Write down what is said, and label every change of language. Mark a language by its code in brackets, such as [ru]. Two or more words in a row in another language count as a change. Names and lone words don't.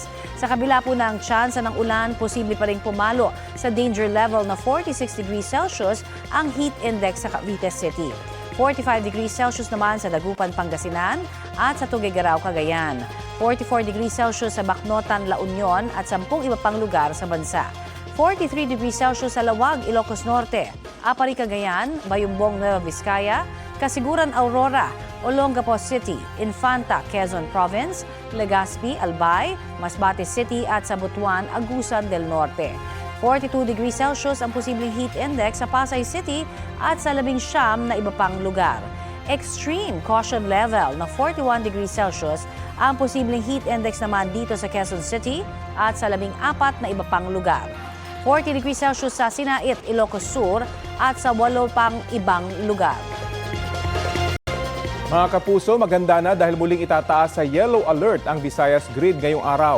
[tl] Sa kabila po ng tsansa ng ulan, posible pa rin pumalo sa [en] danger level [tl] na 46 [en] degrees Celsius [tl] ang [en] heat index [tl] sa Cavite City. 45 [en] degrees Celsius [tl] naman sa Dagupan, Pangasinan at sa Tuguegarao, Cagayan. 44 [en] degrees Celsius [tl] sa Bacnotan, La Union at 10 iba pang lugar sa bansa. 43 [en] degrees Celsius [tl] sa Lawag, Ilocos Norte, Apari, Cagayan, Bayumbong, Nueva Vizcaya, Kasiguran, Aurora, Olongapo City, Infanta, Quezon Province, Legazpi, Albay, Masbate City at sa Butuan, Agusan del Norte. 42 [en] degrees Celsius [tl] ang posibleng [en] heat index [tl] sa Pasay City at sa 19 na iba pang lugar. [en] Extreme caution level [tl] na 41 [en] degrees Celsius [tl] ang posibleng [en] heat index [tl] naman dito sa Quezon City at sa 14 na iba pang lugar. 40 [en] degrees Celsius [tl] sa Sinait, Ilocos Sur at sa 8 pang ibang lugar. Mga kapuso, maganda na dahil muling itataas sa [en] yellow alert [tl] ang Visayas Grid ngayong araw.